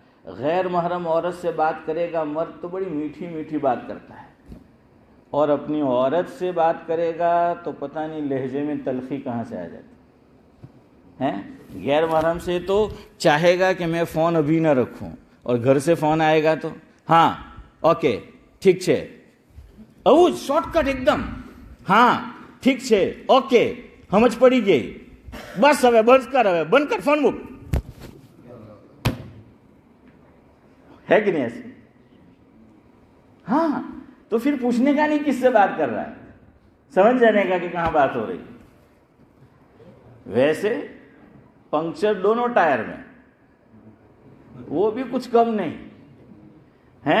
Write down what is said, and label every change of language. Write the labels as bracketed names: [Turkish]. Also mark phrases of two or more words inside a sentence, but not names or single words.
[Urdu] غیر محرم عورت سے بات کرے گا مرد تو بڑی میٹھی میٹھی بات کرتا ہے، اور اپنی عورت سے بات کرے گا تو پتہ نہیں لہجے میں تلخی کہاں سے آ جاتی ہے. غیر محرم سے تو چاہے گا کہ میں فون ابھی نہ رکھوں، اور گھر سے فون آئے گا تو ہاں اوکے ٹھیک [Gujarati] છે આવું શોર્ટકટ એકદમ, હા ઠીક છે ઓકે સમજ પડી ગઈ, બસ હવે બંધ કર ફોન મૂક. [Urdu] ہے کہ نہیں ایسے؟ ہاں، تو پھر پوچھنے کا نہیں کس سے بات کر رہا ہے، سمجھ جانے کا کہ کہاں بات ہو رہی. ویسے پنکچر دونوں ٹائر میں، وہ بھی کچھ کم نہیں ہیں.